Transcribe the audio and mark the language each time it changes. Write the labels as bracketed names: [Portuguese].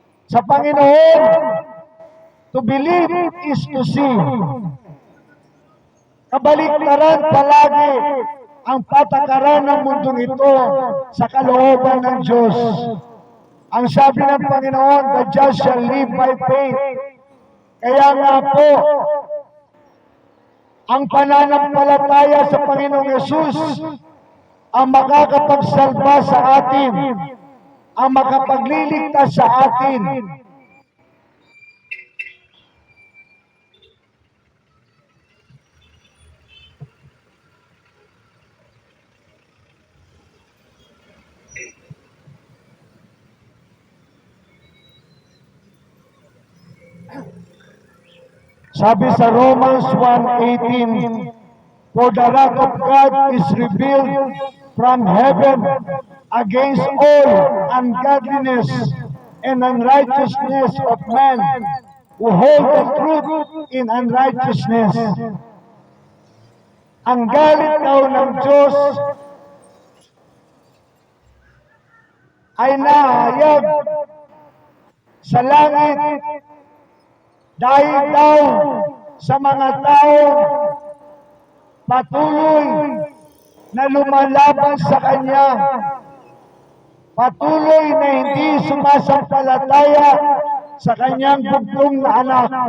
[Filipino] Sa Panginoon, [English] to believe is to see. [Filipino] Kabaliktaran palagi ang patakaran ng mundong ito sa kalooban ng Diyos. Ang sabi ng Panginoon, [English] the just shall live by faith. [Filipino] Kaya nga po, ang pananampalataya sa Panginoong Yesus ang makakapagsalba sa atin, ang makapagliligtas sa atin. Sabi sa [English] Romans 1:18, for the wrath of God is revealed from heaven against all ungodliness and unrighteousness of men who hold the truth in unrighteousness. [Filipino] Ang galit daw ng Diyos ay nahayag sa langit dahil daw sa mga tao patuloy na lumalaban sa Kanya, patuloy na hindi sumasampalataya sa Kanyang bugtong na anak.